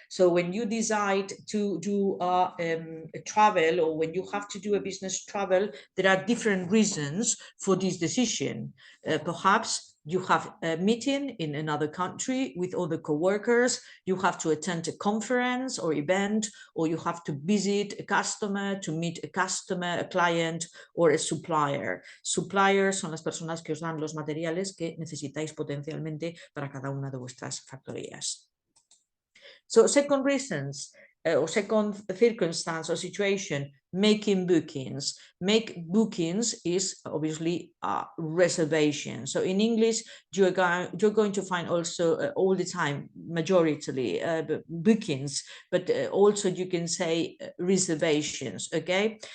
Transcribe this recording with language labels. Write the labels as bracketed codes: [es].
[en] So when you decide to do a travel, or when you have to do a business travel, there are different reasons for this decision. Perhaps you have a meeting in another country with other co-workers, you have to attend a conference or event, or you have to visit a customer, to meet a customer, a client, or a supplier. [es] Suppliers son las personas que os dan los materiales que necesitáis potencialmente para cada una de vuestras factorías. [en] So second reasons, or second circumstance or situation, making bookings. Make bookings is obviously a reservation. So in English, you're going to find also all the time, majority bookings, but also you can say reservations, okay?